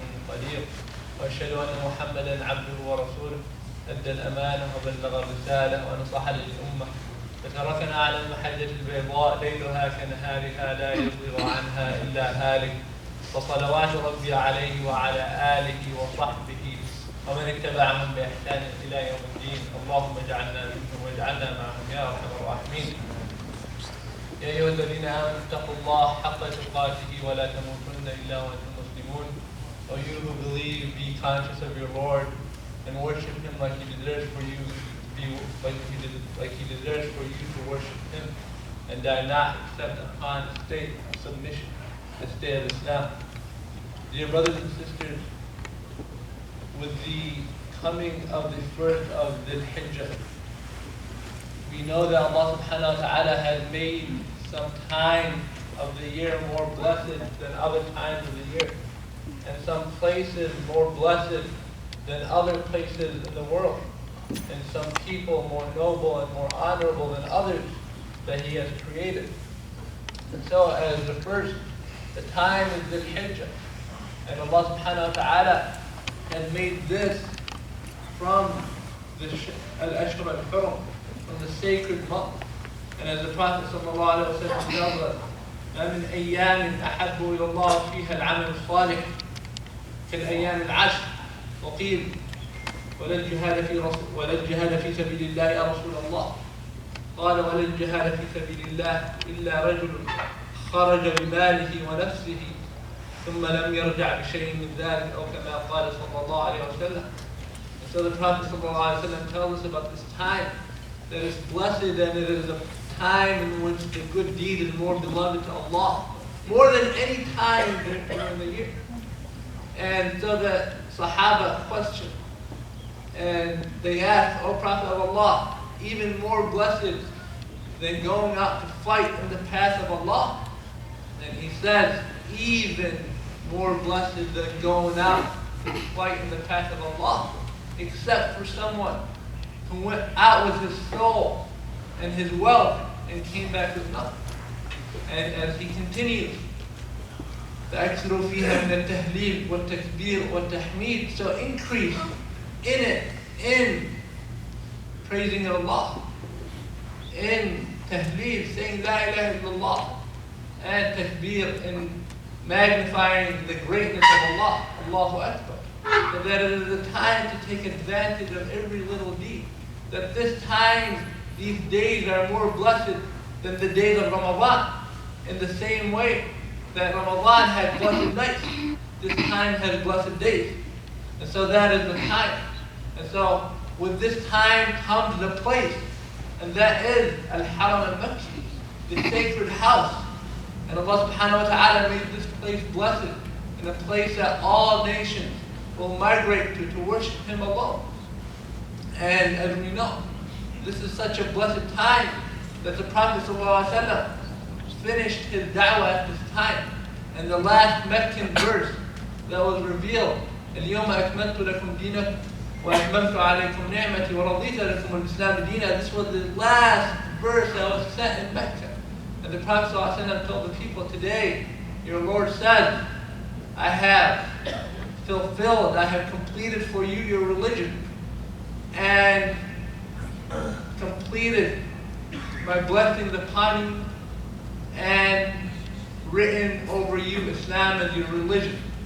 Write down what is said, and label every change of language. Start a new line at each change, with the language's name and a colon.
Arabic: قدير وأشهد أن محمدا عبده ورسوله أدى الأمانة وبلغ الرسالة ونصح للأمة وتركنا على المحجة البيضاء ليلها كنهارها لا يزيغ عنها إلا هالك وصلوات ربي عليه وعلى آله وصحبه ومن اتبعهم بإحسان إلى يوم الدين. اللهم اجعلنا منهم واجعلنا معهم يا أرحم الراحمين. يا أيها الذين آمنوا اتقوا الله حق تقاته ولا تموتن إلا وأنتم مسلمون.
English: O you who believe, be conscious of your Lord and worship Him like He deserves for you to be like He deserves for you to worship Him, and die not except upon the state of submission, the state of Islam. Dear brothers and sisters, with the coming of the first of Dhul Hijjah, we know that Allah subhanahu wa ta'ala has made some time of the year more blessed than other times of the year, and some places more blessed than other places in the world, and some people more noble and more honorable than others that He has created. And so as the time is Dhul Hijjah, and Allah subhanahu wa ta'ala has made this from the Al-Ashhur al-Hurum, from the sacred month. And as the Prophet sallallahu alaihi wasallam tells us,
Arabic: ما من أيام أحب إلى الله فيها العمل الصالح كالأيام العشر. وقيل ولا الجهاد في سبيل الله يا رسول الله. قال ولا الجهاد في سبيل الله إلا رجل خرج بماله ونفسه ثم لم يرجع بشيء من ذلك أو كما قال صلى الله عليه وسلم.
English: And so the Prophet sallallahu alaihi wasallam tells us about this time that is blessed, and it is a time in which the good deed is more beloved to Allah, more than any time during the year. And so the Sahaba questioned, and they asked, O Prophet of Allah, even more blessed than going out to fight in the path of Allah? And he says, even more blessed than going out to fight in the path of Allah, except for someone who went out with his soul and his wealth and came back with nothing. And as he continues,
Arabic: فَأَكْثِرُوا فِيهَا مِنَ التَّهْلِيلِ وَالتَّكْبِيرِ وَالتَّحْمِيدِ.
English: So increase in it, in praising Allah, in tahleel, saying La ilaha illallah, and takbir, in magnifying the greatness of Allah, Allahu Akbar. So that it is a time to take advantage of every little deed. That this time, these days are more blessed than the days of Ramadan. In the same way that Ramadan had blessed nights, this time has blessed days. And so that is the time. And so with this time comes the place, and that is Al-Haram al-Makki, the sacred house. And Allah subhanahu wa ta'ala made this place blessed, and a place that all nations will migrate to worship Him alone. And as we know, this is such a blessed time that the Prophet ﷺ finished his da'wah at this time. And the last Meccan verse that was revealed,
Arabic: اليوم أكملت لكم دينكم وأتممت عليكم نعمتي ورضيت لكم الإسلام دينا.
English: This was the last verse that was sent in Mecca. And the Prophet ﷺ told the people, today your Lord said, I have fulfilled, I have completed for you your religion, and completed my blessings upon you, and written over you Islam as your religion.